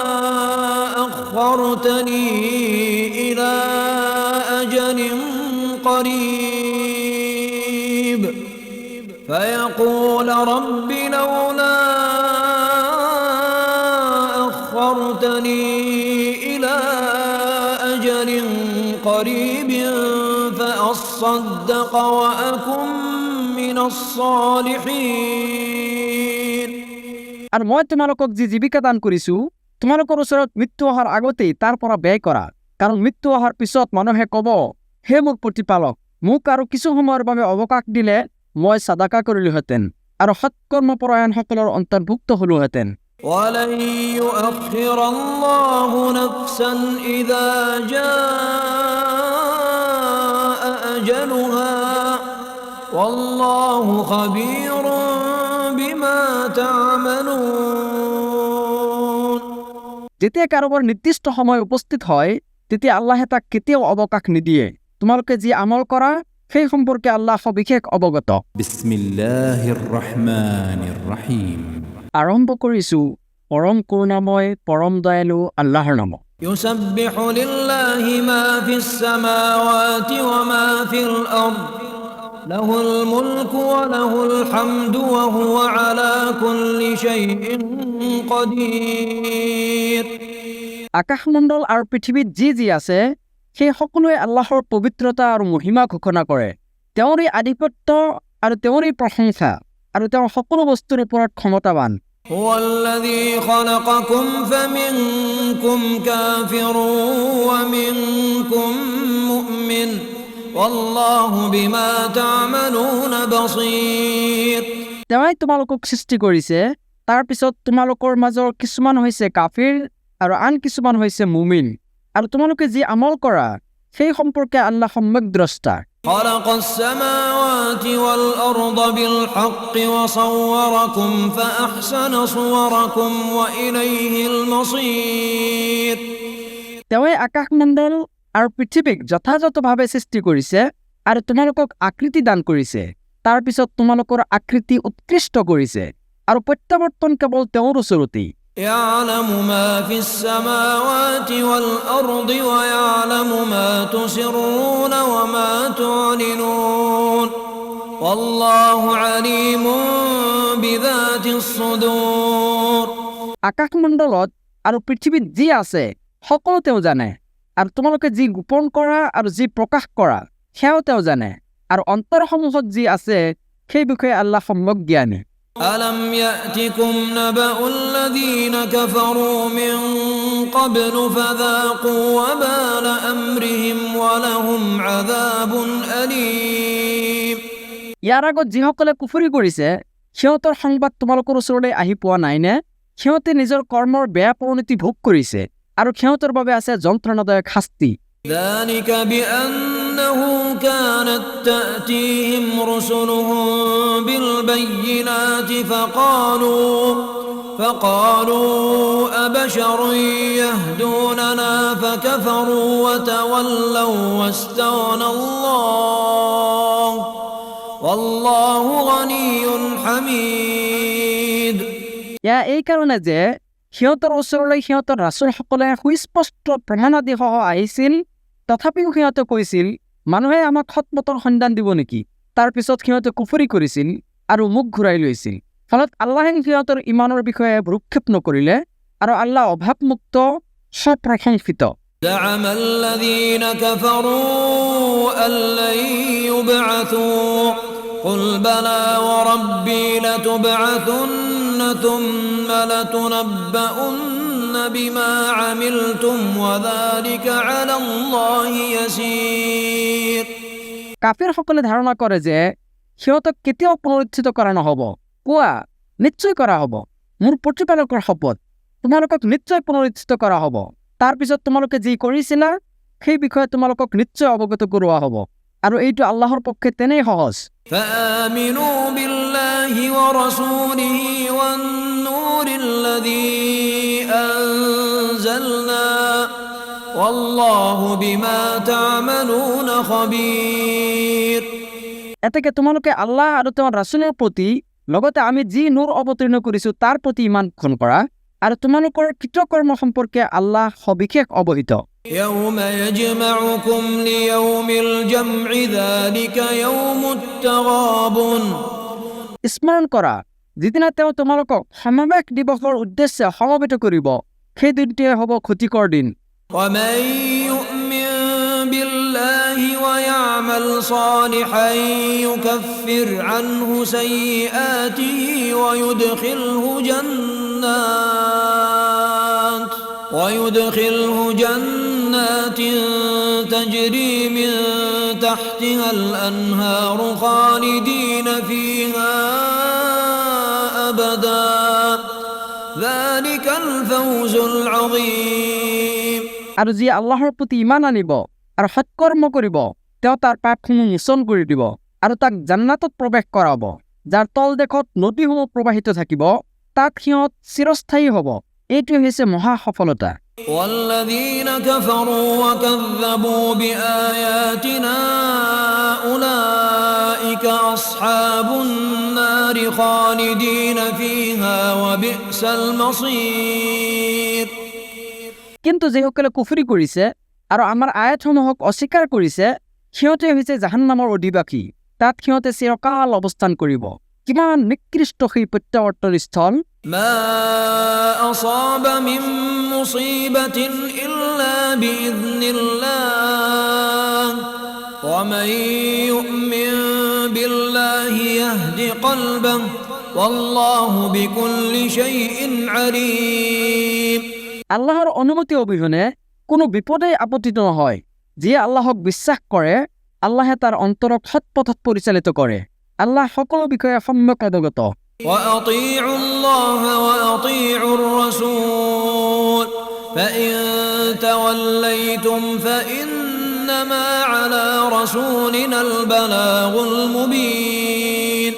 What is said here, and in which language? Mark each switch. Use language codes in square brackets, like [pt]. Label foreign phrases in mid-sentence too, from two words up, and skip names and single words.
[ar] أخرتني إلى أجل قريب فأصدق وأكن من الصالحين [as] আৰু মই তোমালোকক যি জীৱিকা দান কৰিছো তোমালোকৰ ওচৰত মৃত্যু অহাৰ আগতেই তাৰ পৰা ব্যয় কৰা কাৰণ মৃত্যু অহাৰ পিছত মানুহে ক'ব হে মোৰ প্ৰতিপালক মোক আৰু কিছু সময়ৰ বাবে অৱকাশ দিলে মই সাদাকা কৰিলোহেঁতেন আৰু সৎকৰ্মপৰায়ণসকলৰ অন্তৰ্ভুক্ত হলোহেঁতেন [ar] ولن يؤخر الله نفسا إذا جاء أجلها والله خبير بما تعملون [as] যেতিয়া কাৰোবাৰ নিৰ্দিষ্ট সময় উপস্থিত হয় তেতিয়া আল্লাহে তাক কেতিয়াও অৱকাশ নিদিয়ে তোমালোকে যি আমল কৰা সেই সম্পৰ্কে আল্লাহ সবিশেষ অৱগত [ar] بسم الله الرحمن الرحيم [as] আৰম্ভ কৰিছো পৰম কৰুণাময় পৰম দয়ালু আল্লাহৰ নামত [ar] يسبح لله ما في السماوات وما في الأرض له الملك وله الحمد وهو على كل شيء قدير [as] আকাশমণ্ডল আৰু পৃথিৱীত যি যি আছে সেই সকলোৱে আল্লাহৰ পবিত্ৰতা আৰু মহিমা ঘোষণা কৰে তেওঁৰে আধিপত্য আৰু তেওঁৰে প্ৰশংসা আৰু তেওঁ সকলো বস্তুৰ ওপৰত ক্ষমতাৱান [ar] هو الذي خلقكم فمنكم كافر ومنكم مؤمن والله بما تعملون بصير [as] তেওঁই তোমালোকক সৃষ্টি কৰিছে তাৰ পিছত তোমালোকৰ মাজৰ কিছুমান হৈছে কাফিৰ আৰু আন কিছুমান হৈছে মুমিন আৰু তোমালোকে যি আমল কৰা সেই সম্পৰ্কে আল্লাহ সম্যক দ্ৰষ্টা [ar] خلق السماوات والأرض بالحق وصوركم فأحسن صوركم وإليه المصير [as] তেওঁই আকাশমণ্ডল আৰু পৃথিৱীক যথাযথভাৱে সৃষ্টি কৰিছে আৰু তোমালোকক আকৃতি দান কৰিছে তাৰ পিছত তোমালোকৰ আকৃতি উৎকৃষ্ট কৰিছে আৰু প্ৰত্যাৱৰ্তন কেৱল তেওঁৰ ওচৰতেই [ar] يعلم ما في السماوات والأرض ويعلم ما تسرون وما تعلنون والله عليم بذات الصدور [as] আকাশমণ্ডলত আৰু পৃথিৱীত যি আছে সকলো তেওঁ জানে আৰু তোমালোকে যি গোপন কৰা আৰু যি প্ৰকাশ কৰা সেয়াও তেওঁ জানে আৰু অন্তৰসমূহত যি আছে সেই বিষয়ে আল্লাহ সম্যক জ্ঞানী [ar] ألم يأتكم نبأ الذين كفروا من قبل فذاقوا وبال أمرهم ولهم عذاب أليم [as] ইয়াৰ আগত যিসকলে কুফৰি কৰিছে সিহঁতৰ সংবাদ তোমালোকৰ ওচৰলৈ আহি পোৱা নাইনে সিহঁতে নিজৰ কৰ্মৰ বেয়া পৰিণতি ভোগ কৰিছে আৰু সিহঁতৰ বাবে আছে যন্ত্ৰণাদায়ক শাস্তি [ar] ذلك بأنه كانت تأتيهم رسلهم بالبينات فقالوا أبشر يهدوننا فكفروا وتولوا واستغنى الله والله غني حميد [as] ইয়া এই কাৰণে যে সিহঁতৰ ওচৰলৈ সিহঁতৰ ৰাছুলসকলে সুস্পষ্ট প্ৰমাণাদিসহ আহিছিল তথাপিও সিহঁতে কৈছিল মানুহে আমাক সৎপথৰ সন্ধান দিব নেকি তাৰ পিছত সিহঁতে কুফৰি কৰিছিল আৰু মুখ ঘূৰাই লৈছিল ফলত আল্লাহে সিহঁতৰ ইমানৰ বিষয়ে ভ্ৰূক্ষেপ নকৰিলে আৰু আল্লাহ অভাৱমুক্ত স্বপ্ৰশংসিত [ar] زعم الذين كفروا أن لن يبعثوا قل بلى وربي لتبعثن ثم لتنبؤن بما عملتم وذلك على الله يسير [as] কাফিৰসকলে ধাৰণা কৰে যে সিহঁতক কেতিয়াও পুনৰুত্থিত কৰা নহ'ব কোৱা নিশ্চয় কৰা হ'ব মোৰ প্ৰতিপালকৰ শপত তোমালোকক নিশ্চয় পুনৰুত্থিত কৰা হ'ব তাৰ পিছত তোমালোকে যি কৰিছিলা সেই বিষয়ে তোমালোকক নিশ্চয় অৱগত কৰোৱা হ'ব আৰু এইটো আল্লাহৰ পক্ষে তেনেই সহজ [ar] فآمنوا بالله ورسوله والنور الذي أنزلنا والله بما تعملون خبير [as] এতেকে তোমালোকে আল্লাহ আৰু তেওঁৰ ৰাছুলৰ প্ৰতি লগতে আমি যি নূৰ অৱতীৰ্ণ কৰিছোঁ তাৰ প্ৰতি ইমান গ্ৰহণ কৰা আৰু তোমালোকৰ কৃতকৰ্ম সম্পৰ্কে আল্লাহ সবিশেষ অৱহিত [ar] يوم يجمعكم ليوم الجمع ذلك يوم التغابن [as] স্মৰণ কৰা যিদিনা তেওঁ তোমালোকক সমাৱেশ দিৱসৰ উদ্দেশ্যে সমবেত কৰিব সেই দিনটোৱে হ'ব ক্ষতিকৰ দিন [ar] ومن يؤمن بالله ويعمل صالحا يكفر عنه سيئاته ويدخله جنات تجري من تحتها الأنهار خالدين فيها أبدا ذلك الفوز العظيم [as] আৰু যিয়ে আল্লাহৰ প্ৰতি ইমান আনিব আৰু সৎকৰ্ম কৰিব তেওঁ তাৰ পাপসমূহ মোচন কৰি দিব আৰু তাক জান্নাতত প্ৰৱেশ কৰাব যাৰ তলদেশত নদীসমূহ প্ৰবাহিত থাকিব তাত সিহঁত চিৰস্থায়ী হ'ব এইটোৱে হৈছে মহা সফলতা [ar] والذين كفروا وكذبوا بآياتنا أولئك أصحاب النار خالدين فيها وبئس المصير [as] কিন্তু যিসকলে কুফৰি কৰিছে আৰু আমাৰ আয়াতসমূহক অস্বীকাৰ কৰিছে সিহঁতে হৈছে জাহান্নামৰ অধিবাসী তাত সিহঁতে চিৰকাল অৱস্থান কৰিব কিমান নিকৃষ্ট সেই প্ৰত্যাৱৰ্তন স্থল [ar] ما أصاب من مصيبة إلا بإذن الله ومن يؤمن بالله يهد قلبه والله بكل شيء عليم [as] আল্লাহৰ অনুমতি অবিহনে কোনো বিপদেই আপতিত নহয় যিয়ে আল্লাহক বিশ্বাস কৰে আল্লাহে তাৰ অন্তৰক সৎ পথত পৰিচালিত কৰে আল্লাহ সকলো বিষয়ে সম্যক অৱগত [ar] وأطيعوا الله وأطيعوا الرسول فإن توليتم فإنما على رسولنا البلاغ المبين